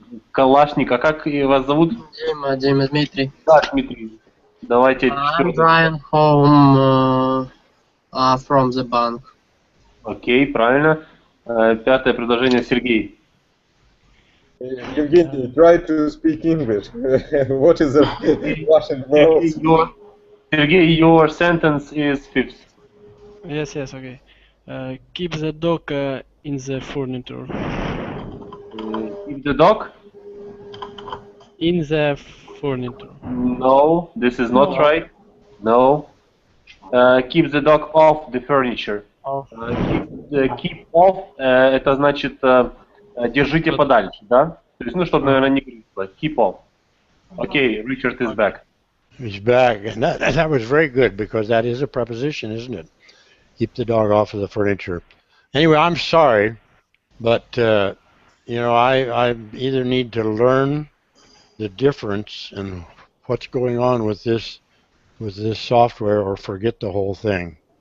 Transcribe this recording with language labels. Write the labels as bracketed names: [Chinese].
[Russian] Калашник, а как вас зовут? Дима Дмитрий. Да, Дмитрий. Давайте [English] I'm [Russian] четвертый. [English] driving home from the bank. [Russian] Окей, правильно. Пятое предложение, Сергей. [English] Evgeny, try to speak English. What is the Russian words? Сергей, your sentence is fifth. Yes, okay. Keep the dog in the furniture. Keep the dog? In the furniture. No, this is not right. No. Keep the dog off the furniture. Off. Keep off, [Russian] это значит держите подальше, да? То есть, ну, чтобы, наверное, не грызло. [English] Keep off. Okay, Richard is back. He's back, and that was very good because that is a preposition, isn't it? Keep the dog off of the furniture. Anyway, I'm sorry, but you know, I either need to learn the difference and what's going on with this software or forget the whole thing.